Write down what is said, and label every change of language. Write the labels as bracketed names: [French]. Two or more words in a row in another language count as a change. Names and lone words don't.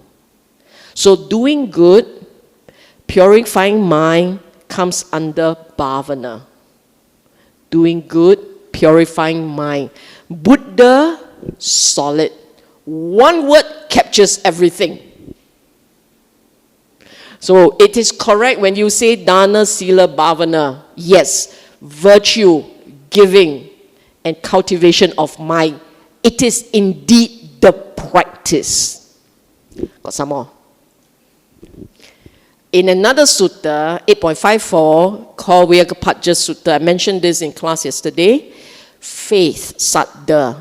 [English] So doing good, purifying mind comes under bhavana. Doing good, purifying mind. Buddha, solid. One word captures everything. So it is correct when you say [Pali] dana, sila, bhavana. [English] Yes, virtue, giving, and cultivation of mind. It is indeed the practice. Got some more. In another sutta, 8.54, called Vyagapadja Sutta, I mentioned this in class yesterday, faith, saddha.